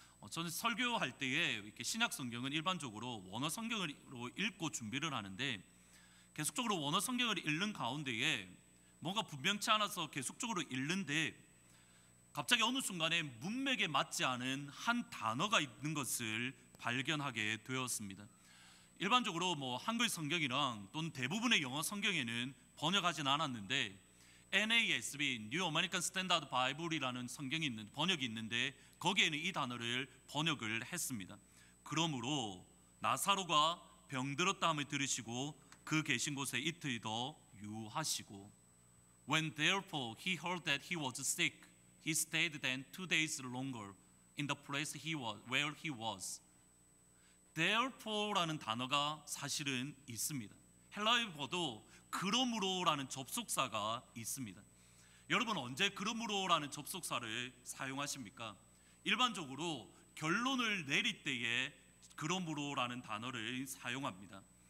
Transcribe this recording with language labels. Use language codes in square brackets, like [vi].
[ko] 저는 설교할 때에 이렇게 신약 성경은 일반적으로 원어 성경으로 읽고 준비를 하는데, 계속적으로 원어 성경을 읽는 가운데에 뭔가 분명치 않아서 계속적으로 읽는데 갑자기 어느 순간에 문맥에 맞지 않은 한 단어가 있는 것을 발견하게 되었습니다. 일반적으로 한글 성경이랑 또는 대부분의 영어 성경에는 번역하진 않았는데 NASB, New American Standard Bible이라는 번역이 있는데 거기에는 이 단어를 번역을 했습니다. 그러므로 나사로가 병들었다함을 들으시고 그 계신 곳에 이틀 더 유하시고, [en] When therefore he heard that he was sick, he stayed then 2 days longer in the place where he was. [ko] Therefore라는 단어가 사실은 있습니다. 헬라어에도 그러므로라는 접속사가 있습니다. 여러분 언제 그러므로라는 접속사를 사용하십니까? 일반적으로 결론을 내릴 때에 그러므로라는 단어를 사용합니다.